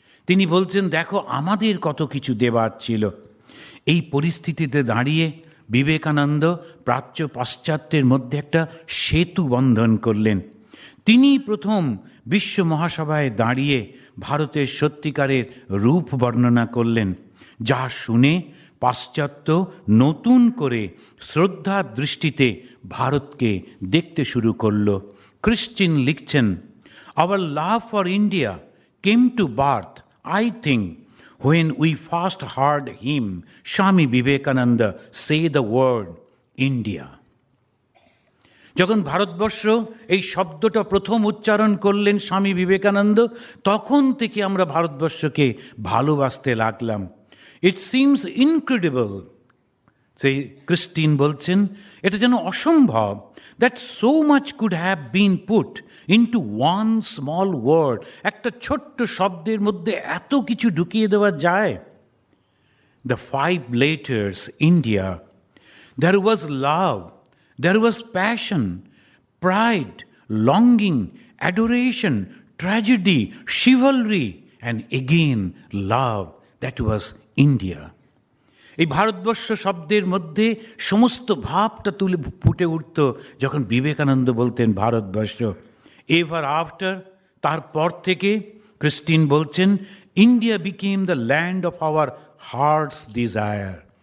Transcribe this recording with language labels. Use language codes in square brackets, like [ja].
[bn] তিনি বলছেন, দেখো আমাদের কত কিছু দেবার ছিল। এই পরিস্থিতিতে দাঁড়িয়ে বিবেকানন্দ প্রাচ্য পাশ্চাত্যের মধ্যে একটা সেতু বন্ধন করলেন। তিনি প্রথম বিশ্ব মহাসভায় দাঁড়িয়ে ভারতের সত্যিকারের রূপ বর্ণনা করলেন, যা শুনে পাশ্চাত্য নতুন করে শ্রদ্ধার দৃষ্টিতে ভারতকে দেখতে শুরু করল। ক্রিশ্চিন লিখছেন, [en] Our love for India came to birth, I think, when we first heard him, Swami Vivekananda, say the word India. [bn] যখন ভারতবর্ষ এই শব্দটা প্রথম উচ্চারণ করলেন স্বামী বিবেকানন্দ, তখন থেকে আমরা ভারতবর্ষকে ভালোবাসতে লাগলাম। [en] it seems incredible, [bn] সেই ক্রিস্টিন বলছেন, এটা যেন অসম্ভব, [en] That so much could have been put into one small word. [bn] একটা ছোট্ট শব্দের মধ্যে এত কিছু ঢুকিয়ে দেওয়া যায়। [en] The 5 letters India, there was love, there was passion, pride, longing, adoration, tragedy, chivalry, and again love. That was India. [bn] এই ভারতবর্ষ শব্দের মধ্যে সমস্ত ভাবটা তুলে ফুটে উঠত যখন বিবেকানন্দ বলতেন ভারতবর্ষ। [en] ever after, [bn] তারপর থেকে ক্রিস্টিন বলছেন, [en] India became the land of our heart's desire.